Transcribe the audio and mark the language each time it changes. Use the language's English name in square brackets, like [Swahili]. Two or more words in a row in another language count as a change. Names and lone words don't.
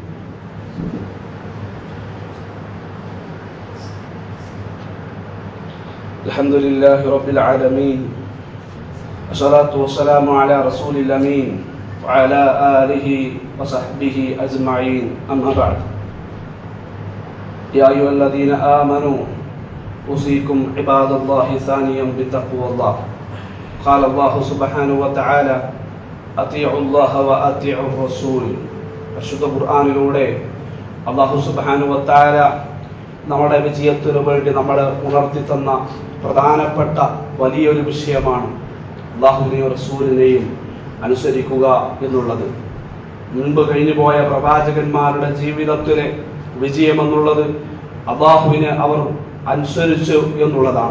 [Arabic] الحمد لله رب العالمين والصلاة والسلام على رسول الأمين وعلى آله وصحبه أجمعين. أما بعد. يا أيها الذين آمنوا أوصيكم عباد الله ثانيا بتقوى الله. قال الله سبحانه وتعالى أطيعوا الله وأطيعوا الرسول. [Malayalam] പരിശുദ്ധ ഖുർആനിലൂടെ അല്ലാഹു [Arabic] سبحانه وتعالى [Malayalam] നമ്മുടെ വിജയത്തിനു വേണ്ടി നമ്മളെ ഉണർത്തി തന്ന പ്രധാനപ്പെട്ട വലിയൊരു വിഷയമാണ് അല്ലാഹുവിനെയും റസൂലിനെയും അനുസരിക്കുക എന്നുള്ളത്. മുൻപ് കഴിഞ്ഞു പോയ പ്രവാചകന്മാരുടെ ജീവിതത്തിലെ വിജയം എന്നുള്ളത് അല്ലാഹുവിനെ അവർ അനുസരിച്ചു എന്നുള്ളതാണ്.